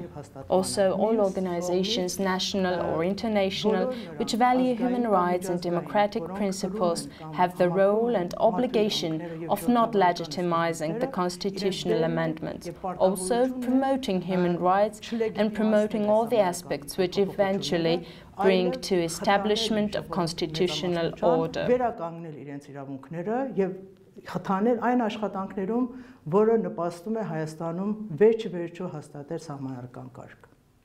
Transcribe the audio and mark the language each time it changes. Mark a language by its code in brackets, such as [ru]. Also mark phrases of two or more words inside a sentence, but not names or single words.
[en] Also, all organizations, national or international, which value human rights and democratic principles, have the role and obligation of not legitimizing the constitutional amendments, also promoting human rights and promoting all the aspects which eventually bring to establishment of constitutional order. [hy] Խթանել այն աշխատանքներում, որը նպաստում է Հայաստանում վերջ-վերջո հաստատել սահմանարական կարգ։